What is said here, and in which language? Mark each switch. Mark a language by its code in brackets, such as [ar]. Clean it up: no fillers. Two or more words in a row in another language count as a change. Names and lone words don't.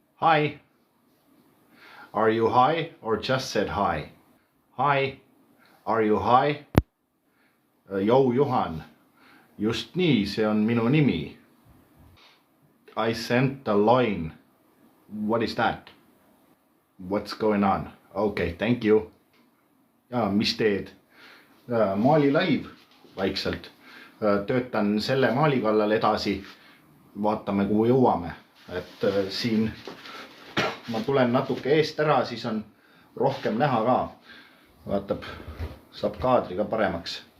[en] Hi. Are you high or just said hi? Hi. Are you high? Jou Juhan. [et] Just nii, see on minu nimi. [en] I sent a line. What is that? What's going on? Okay, thank you. [et] Mis teed? Maali laiv vaikselt. Töötan selle maali kallal edasi. Vaatame, kuhu jõuame. Et siin ma tulen natuke eest ära, siis on rohkem näha ka. Vaatab, saab kaadri ka paremaks.